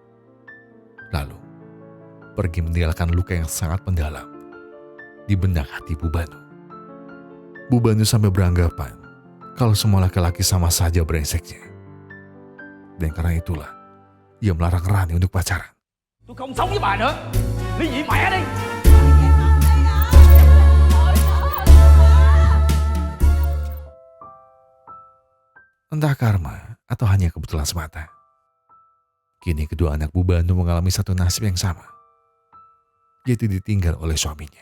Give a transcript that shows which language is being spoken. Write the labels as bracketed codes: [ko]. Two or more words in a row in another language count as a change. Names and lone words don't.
[id] Lalu, pergi meninggalkan luka yang sangat mendalam di benak hati Bu Banu. Bu Banu sampai beranggapan kalau semua laki-laki sama saja brengseknya. Dan karena itulah, ia melarang Rani untuk pacaran. [vi] Tôi không sống với bà nữa. Ly dị mẹ đi. [id] Entah karma atau hanya kebetulan semata, kini kedua anak Bu Banu mengalami satu nasib yang sama, yaitu ditinggal oleh suaminya.